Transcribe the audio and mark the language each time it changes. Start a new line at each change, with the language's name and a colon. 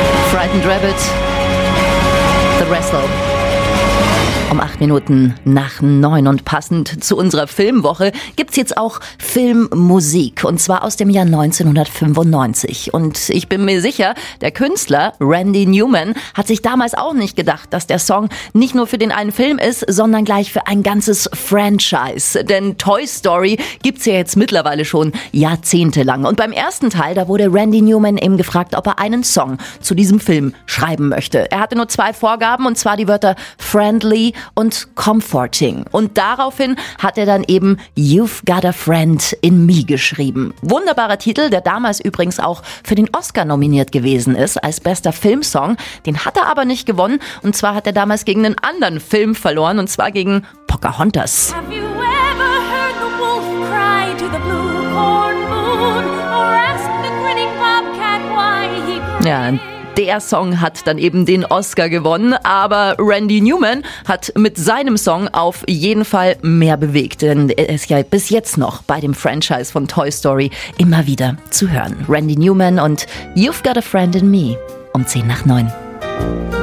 English: Frightened Rabbit, The Wrestle.
German: Um 8:09 und passend zu unserer Filmwoche gibt's jetzt auch Filmmusik. Und zwar aus dem Jahr 1995. Und ich bin mir sicher, der Künstler Randy Newman hat sich damals auch nicht gedacht, dass der Song nicht nur für den einen Film ist, sondern gleich für ein ganzes Franchise. Denn Toy Story gibt's ja jetzt mittlerweile schon jahrzehntelang. Und beim ersten Teil, da wurde Randy Newman eben gefragt, ob er einen Song zu diesem Film schreiben möchte. Er hatte nur zwei Vorgaben, und zwar die Wörter
English: friendly
German: und
English: comforting.
German: Und daraufhin hat er dann eben You've Got a Friend in Me geschrieben. Wunderbarer Titel, der damals übrigens auch für den Oscar nominiert gewesen ist als bester Filmsong. Den hat er aber nicht gewonnen. Und zwar hat er damals gegen einen anderen Film verloren, und zwar gegen Pocahontas.
English: Have you ever heard the wolf cry to the blue corn moon or ask the grinning bobcat why he prays?
German: Der Song hat dann eben den Oscar gewonnen, aber Randy Newman hat mit seinem Song auf jeden Fall mehr bewegt, denn er ist ja bis jetzt noch bei dem Franchise von Toy Story immer wieder zu hören. Randy Newman und You've Got a Friend in Me um 9:10.